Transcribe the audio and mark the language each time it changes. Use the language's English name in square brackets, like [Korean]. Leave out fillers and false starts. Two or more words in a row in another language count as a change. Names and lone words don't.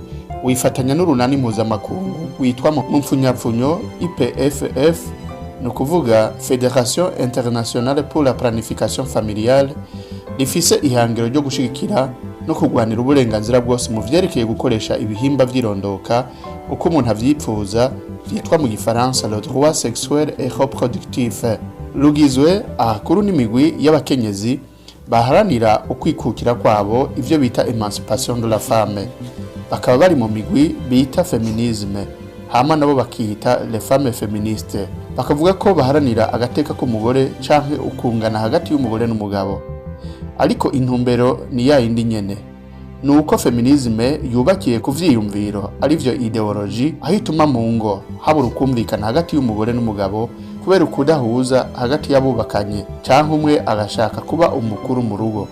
[Rundi] wifatanya n'urunani mpuzamakungu witwa mu mpfunyapfunyo IPFF, ni ukuvuga Fédération Internationale pour la Planification Familiale, rifise ihangiro ryo gushigikira no kugwanira uburenganzira bwose mu vyerekeye gukoresha ibihimba vy'irondoka uko umuntu avyipfuza, vyitwa mu Gifaransa [French] le droit sexuel et reproductif. [Rundi] Rugizwe ahakuru n'imigwi y'abakenyezi baharanira ukwikukira kwabo, ivyo bita [French] emancipation de la femme. [Rundi] Bakaba bari mu migwi bita feminisme, hama nabo bakita [French] les femmes féministes. [Rundi] Bakavuga ko baharanira agateka k'umugore canke ukungana hagati y'umugore n'umugabo. ariko intumbero ni ya yindi nyene, nuko feminisme yubakiye ku vyiyumviro arivyo ideology, aho ituma mu ngo habura ukumvikana hagati y'umugore n'umugabo kubera ukudahuza hagati y'abubakanye canke umwe agashaka kuba umukuru mu rugo.